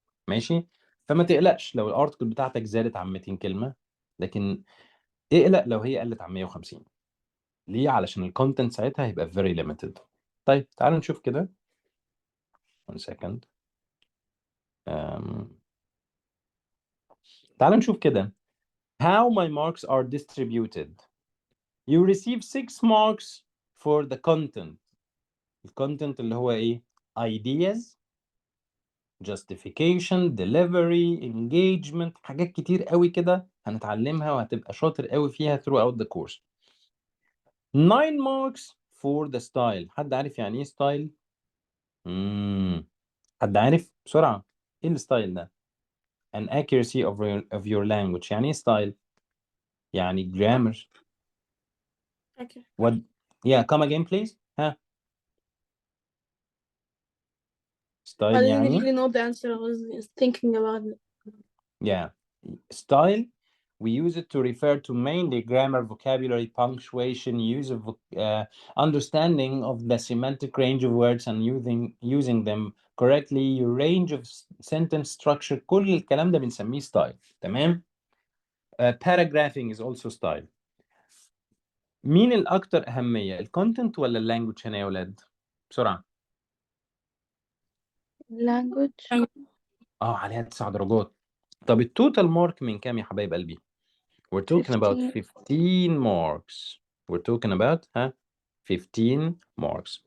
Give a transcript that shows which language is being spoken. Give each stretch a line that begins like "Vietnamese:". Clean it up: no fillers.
Arabic: ماشي؟ فما تقلقش لو الارتكل بتاعتك زادت عن 200 كلمة، لكن اقلق لو هي قلت عن 150. ليه؟ علشان الكونتنت ساعتها هيبقى
English: very limited.
Arabic: طيب تعالوا نشوف كده.
English: one second.
Arabic: تعال نشوف كده.
English: How my marks are distributed. You receive 6 marks for the content.
Arabic: الcontent اللي هو ايه؟ ideas, justification, delivery, engagement، حاجات كتير قوي كده هنتعلمها وهتبقى شاطر قوي فيها
English: throughout the course. 9 marks for the style.
Arabic: حد عارف يعني ايه style؟ حد عارف بسرعة ايه الستايل ده؟
English: An accuracy of your language.
Arabic: يعني ايه style؟ يعني grammar.
English: Okay. What? Yeah, come again please. ها style I didn't
Arabic: يعني
English: really know the answer. I was thinking about it. yeah, style, we use it to refer to mainly grammar, vocabulary, punctuation, use of understanding of the semantic range of words and using them correctly, your range of sentence structure.
Arabic: كل الكلام ده بنسميه style. تمام.
English: Paragraphing is also style.
Arabic: مين الأكثر أهمية، الكونتنت ولا اللانجوج هنا يا ولاد؟ بسرعة.
English: Language.
Arabic: عليها 9 درجات. طب التوتال مارك من كام يا حبايب قلبي؟
English: We're talking about 15 marks. We're talking about 15 marks.